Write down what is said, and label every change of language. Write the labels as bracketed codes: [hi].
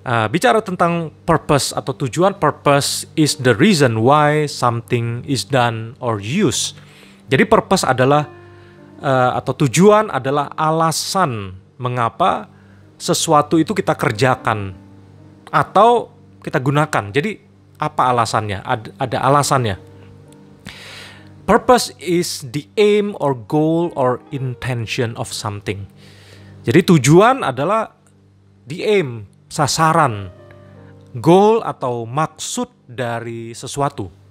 [id] Bicara tentang purpose atau tujuan, [en] purpose is the reason why something is done or used. [id] Jadi purpose adalah atau tujuan adalah alasan mengapa sesuatu itu kita kerjakan atau kita gunakan. Jadi apa alasannya? Ada alasannya. [en] Purpose is the aim or goal or intention of something. [id] Jadi tujuan adalah the aim, sasaran, goal atau maksud dari sesuatu.